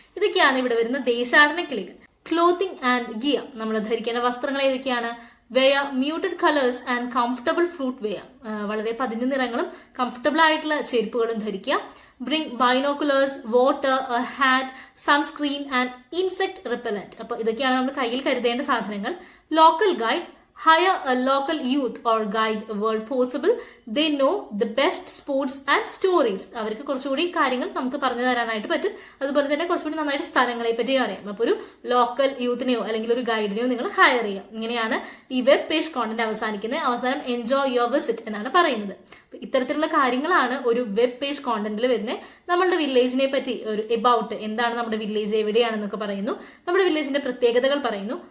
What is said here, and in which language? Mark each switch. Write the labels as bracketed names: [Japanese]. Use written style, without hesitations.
[Malayalam] ഇതൊക്കെയാണ് ഇവിടെ വരുന്ന ദേശാടന കിളികൾ. [English] clothing and gear, [Malayalam] നമ്മൾ ധരിക്കേണ്ട വസ്ത്രങ്ങൾ ഏതൊക്കെയാണ്? [English] wear muted colours and comfortable footwear, [Malayalam] വളരെ പതിഞ്ഞ നിറങ്ങളും കംഫർട്ടബിൾ ആയിട്ടുള്ള ചെരുപ്പുകളും ധരിക്കുക. [English] Bring binoculars, water, hat, sunscreen and insect repellent. [Malayalam] അപ്പൊ ഇതൊക്കെയാണ് നമ്മൾ കയ്യിൽ കരുതേണ്ട സാധനങ്ങൾ. [English] Local guide, hire a local youth or guide where possible. They know the best sports and stories. [Malayalam] അവർക്ക് കുറച്ചുകൂടി കാര്യങ്ങൾ നമുക്ക് പറഞ്ഞു തരാനായിട്ട് പറ്റും. അതുപോലെ തന്നെ കുറച്ചുകൂടി നന്നായിട്ട് സ്ഥലങ്ങളെ പറ്റി അറിയാം. അപ്പോൾ ഒരു ലോക്കൽ യൂത്തിനെയോ അല്ലെങ്കിൽ ഒരു ഗൈഡിനെയോ നിങ്ങൾ ഹയർ ചെയ്യാം. ഇങ്ങനെയാണ് ഈ വെബ് പേജ് കോണ്ടന്റ് അവസാനിക്കുന്നത്. അവസാനം [English] enjoy your visit [Malayalam] എന്നാണ് പറയുന്നത്. ഇത്തരത്തിലുള്ള കാര്യങ്ങളാണ് ഒരു വെബ് പേജ് കോണ്ടന്റിൽ വരുന്നത്. നമ്മളുടെ വില്ലേജിനെ പറ്റി ഒരു എബൌട്ട്, എന്താണ് നമ്മുടെ വില്ലേജ്, എവിടെയാണെന്നൊക്കെ പറയുന്നു, നമ്മുടെ വില്ലേജിന്റെ പ്രത്യേകതകൾ പറയുന്നു.